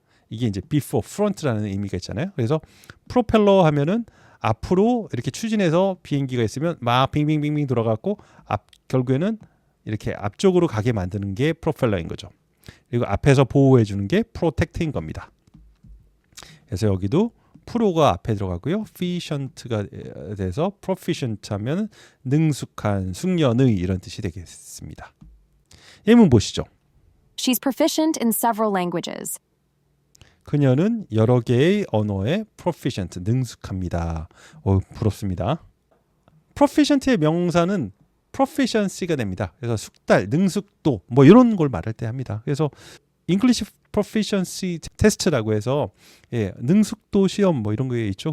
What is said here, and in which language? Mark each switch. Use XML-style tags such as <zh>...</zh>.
<ko>이게 이제 before, front라는 의미가 있잖아요. 그래서 프로펠러 하면은 앞으로 이렇게 추진해서 비행기가 있으면 막 빙빙빙빙 돌아가고 결국에는 이렇게 앞쪽으로 가게 만드는 게 프로펠러인 거죠. 그리고 앞에서 보호해 주는 게 프로텍트인 겁니다. 그래서 여기도 프로가 앞에 들어가고요. efficient가 돼서 proficient 하면 능숙한, 숙련의 이런 뜻이 되겠습니다. 예문 보시죠.</ko> <en>She's proficient in several languages.</en> <ko>그녀는 여러 개의 언어에 proficient, 능숙합니다. 부럽습니다. proficient의 명사는 proficiency가 됩니다. 그래서 숙달, 능숙도 뭐 이런 걸 말할 때 합니다. 그래서 English proficiency 테스트라고 해서 능숙도 시험 뭐 이런 게 있죠.</ko>